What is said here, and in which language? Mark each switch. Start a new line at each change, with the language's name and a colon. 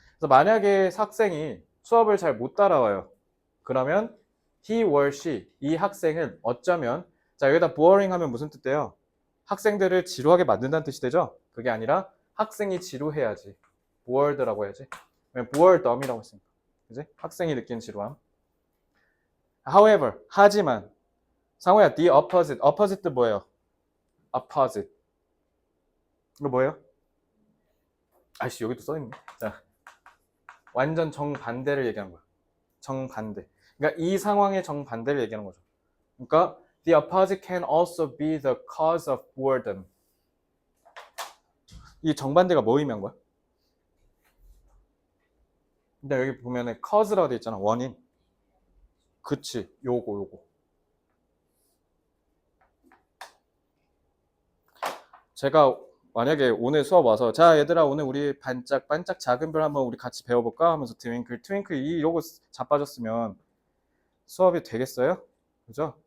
Korean: 그래서 만약에 학생이 수업을 잘 못 따라와요. 그러면
English: he or she
Korean: 이 학생은 어쩌면 자 여기다 boring 하면 무슨 뜻이에요? 학생들을 지루하게 만든다는 뜻이 되죠? 그게 아니라 학생이 지루해야지. bored라고 해야지. boredom이라고 했으니까. 그지? 학생이 느끼는 지루함.
English: However,
Korean: 하지만 상호야,
English: the opposite.
Korean: opposite 뭐예요? opposite. 이거 뭐예요? 아이씨, 여기도 써있네. 자, 완전 정반대를 얘기하는 거야. 정반대. 그러니까 이 상황의 정반대를 얘기하는 거죠. 그러니까
English: the opposite can also be the cause of boredom.
Korean: 이 정반대가 뭐 의미한 거야? 근데 여기 보면은 cause라고 돼 있잖아. 원인. 그치. 요거. 제가 만약에 오늘 수업 와서 자 얘들아 오늘 우리 반짝반짝 작은 별 한번 우리 같이 배워볼까 하면서 트윙클 이러고 자빠졌으면 수업이 되겠어요? 그죠?